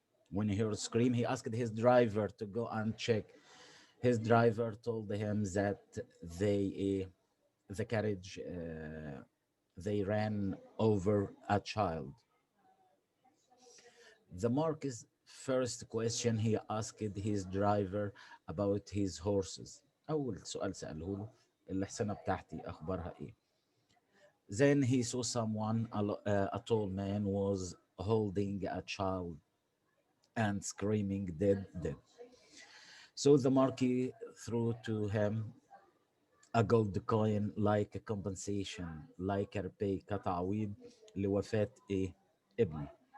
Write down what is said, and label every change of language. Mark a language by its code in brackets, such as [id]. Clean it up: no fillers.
[en] When he heard a scream, he asked his driver to go and check. His driver told him that the carriage, they ran over a child. The Marquis' first question he asked his driver about his horses. [ar] أول سؤال سأله له الحصانة بتاعتي أخبارها إيه. [en] Then he saw someone, a tall man, was holding a child and screaming, dead, dead. So the Marquis threw to him a gold coin like a compensation, like a repay [ar] كتعويض لوفاة إيه؟ ابنه.